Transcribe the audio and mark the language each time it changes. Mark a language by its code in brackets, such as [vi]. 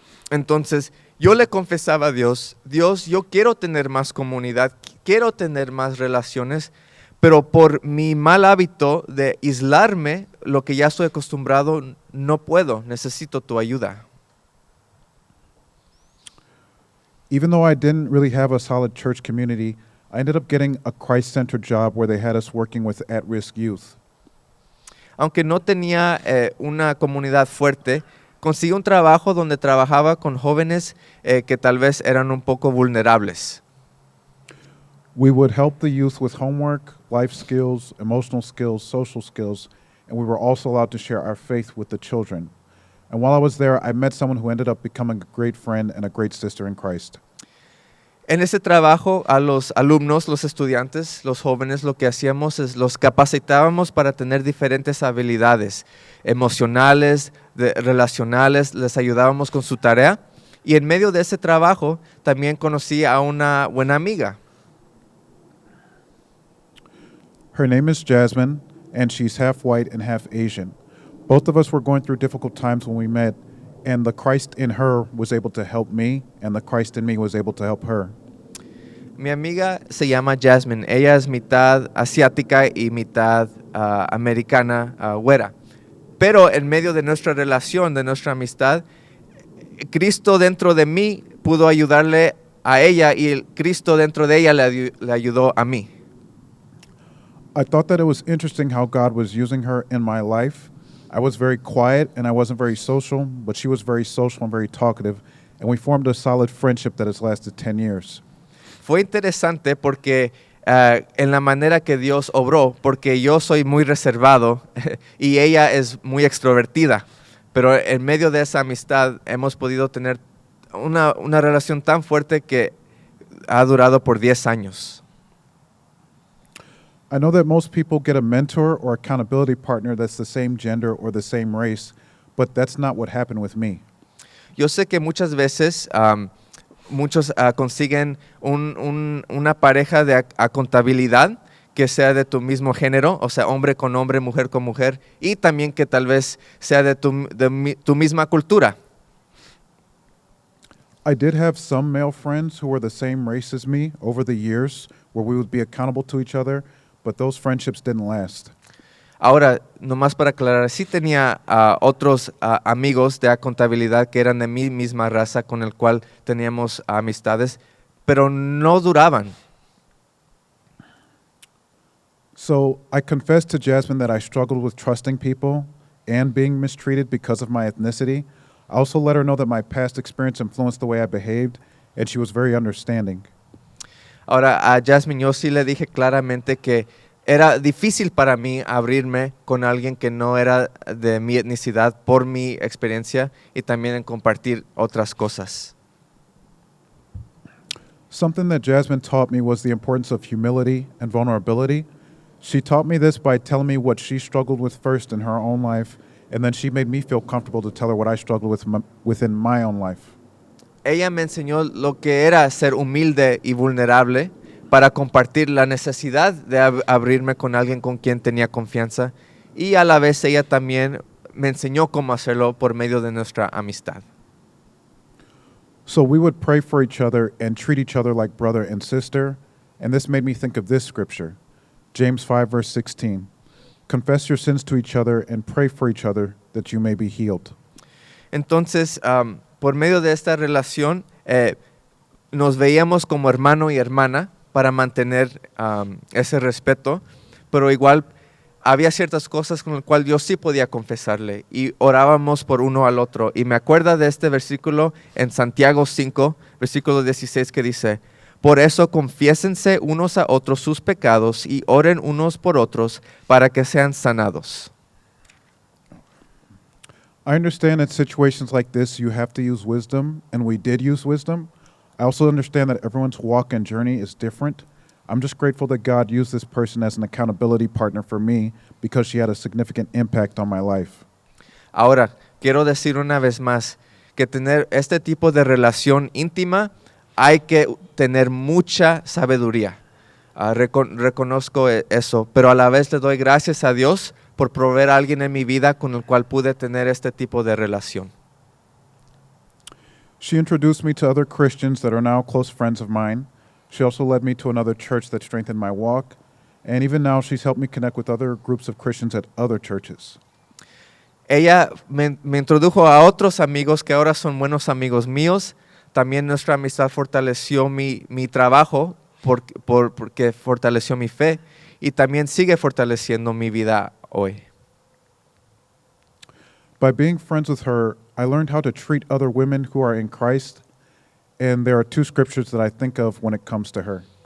[es] Entonces, yo le confesaba a Dios, Dios, yo quiero tener más comunidad, quiero tener más relaciones, pero por mi mal hábito de aislarme, lo que ya estoy acostumbrado, no puedo, necesito tu ayuda. [en] Even though I didn't really have a solid church community, I ended up getting a Christ-centered job where they had us working with at-risk youth. [es] Aunque no tenía una comunidad fuerte, conseguí un trabajo donde trabajaba con jóvenes que tal vez eran un poco vulnerables. [en] We would help the youth with homework, life skills, emotional skills, social skills, and we were also allowed to share our faith with the children. And while I was there, I met someone who ended up becoming a great friend and a great sister in Christ. [es] En ese trabajo, a los alumnos, los estudiantes, los jóvenes, lo que hacíamos es los capacitábamos para tener diferentes habilidades emocionales, relacionales, les ayudábamos con su tarea. Y en medio de ese trabajo, también conocí a una buena amiga. [en] Her name is Jasmine, and she's half white and half Asian. Both of us were going through difficult times when we met, and the Christ in her was able to help me, and the Christ in me was able to help her. [es] Mi amiga se llama Jasmine. Ella es mitad asiática y mitad americana, güera. Pero en medio de nuestra relación, de nuestra amistad, Cristo dentro de mí pudo ayudarle a ella y el Cristo dentro de ella le ayudó a mí. [en] I thought that it was interesting how God was using her in my life. I was very quiet and I wasn't very social, but she was very social and very talkative, and we formed a solid friendship that has lasted 10 years. [es] Fue interesante porque en la manera que Dios obró, porque yo soy muy reservado y ella es muy extrovertida, pero en medio de esa amistad hemos podido tener una relación tan fuerte que ha durado por 10 años. [en] I know that most people get a mentor or accountability partner that's the same gender or the same race, but that's not what happened with me. [es] Yo sé que muchas veces muchos consiguen una pareja de contabilidad que sea de tu mismo género, o sea, hombre con hombre, mujer con mujer, y también que tal vez sea de tu misma cultura. [en] I did have some male friends who were the same race as me over the years where we would be accountable to each other, but those friendships didn't last. [es] Ahora, nomás para aclarar, sí tenía otros amigos de contabilidad que eran de mi misma raza con el cual teníamos amistades, pero no duraban. [en] So I confessed to Jasmine that I struggled with trusting people and being mistreated because of my ethnicity. I also let her know that my past experience influenced the way I behaved, and she was very understanding. [es] Ahora, a Jasmine yo sí le dije claramente que era difícil para mí abrirme con alguien que no era de mi etnicidad por mi experiencia y también en compartir otras cosas. [en] Something that Jasmine taught me was the importance of humility and vulnerability. She taught me this by telling me what she struggled with first in her own life, and then she made me feel comfortable to tell her what I struggled with within my own life. [es] Ella me enseñó lo que era ser humilde y vulnerable para compartir la necesidad de abrirme con alguien con quien tenía confianza y a la vez ella también me enseñó cómo hacerlo por medio de nuestra amistad. [en] So we would pray for each other and treat each other like brother and sister, and this made me think of this scripture, James 5, verse 16. Confess your sins to each other and pray for each other that you may be healed. [es] Entonces, por medio de esta relación, nos veíamos como hermano y hermana para mantener ese respeto, pero igual había ciertas cosas con las cuales yo sí podía confesarle y orábamos por uno al otro. Y me acuerdo de este versículo en Santiago 5, versículo 16 que dice, por eso confiésense unos a otros sus pecados y oren unos por otros para que sean sanados. [en] I understand that situations like this you have to use wisdom, and we did use wisdom. I also understand that everyone's walk and journey is different. I'm just grateful that God used this person as an accountability partner for me because she had a significant impact on my life. [es] Ahora, quiero decir una vez más que tener este tipo de relación íntima hay que tener mucha sabiduría. Reconozco eso, pero a la vez le doy gracias a Dios por proveer a alguien en mi vida con el cual pude tener este tipo de relación. [en] She introduced me to other Christians that are now close friends of mine. She also led me to another church that strengthened my walk. And even now, she's helped me connect with other groups of Christians at other churches. [es] Ella me introdujo a otros amigos que ahora son buenos amigos míos. También nuestra amistad fortaleció mi trabajo porque fortaleció mi fe y también sigue fortaleciendo mi vida hoy. [en] By being friends with her, I learned how to treat other women who are in Christ, and there are two scriptures that I think of when it comes to her.